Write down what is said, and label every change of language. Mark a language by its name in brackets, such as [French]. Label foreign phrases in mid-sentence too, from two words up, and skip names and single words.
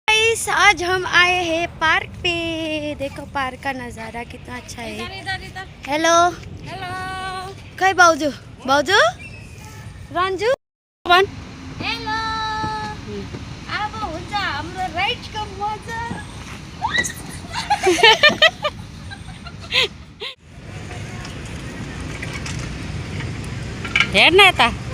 [Hindi] गाइस, आज हम आए हैं पार्क पे। देखो पार्क का नज़ारा कितना अच्छा है। हेलो हेलो [Nepali] खै बाउजू बाउजू रन्जु भन। हेलो अब हुन्छ हाम्रो राइडको मजा। हेर्न यता।